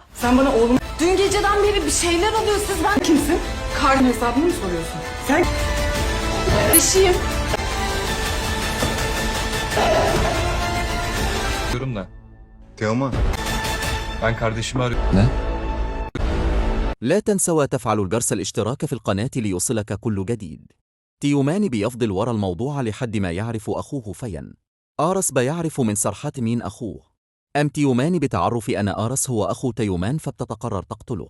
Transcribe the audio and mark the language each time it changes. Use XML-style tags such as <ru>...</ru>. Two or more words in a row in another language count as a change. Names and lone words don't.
<tr>Sen bana oğlum Dün geceden beri bir şeyler oluyor. Siz ben kimsin? Karın hesabını mı soruyorsun? Sen kardeşiyim. Diyorum da Teoman. ben kardeşimi arıyorum.</tr> <ar>لا تنسوا تفعلوا الجرس الاشتراك في القناة ليوصلك كل جديد. تيومان بيفضل ورا الموضوع لحد ما يعرف أخوه فين. آرس بيعرف من سرحات مين أخوه. أم تيومان بتعرف أن آرس هو أخو تيومان فبتتقرر تقتله.</ar>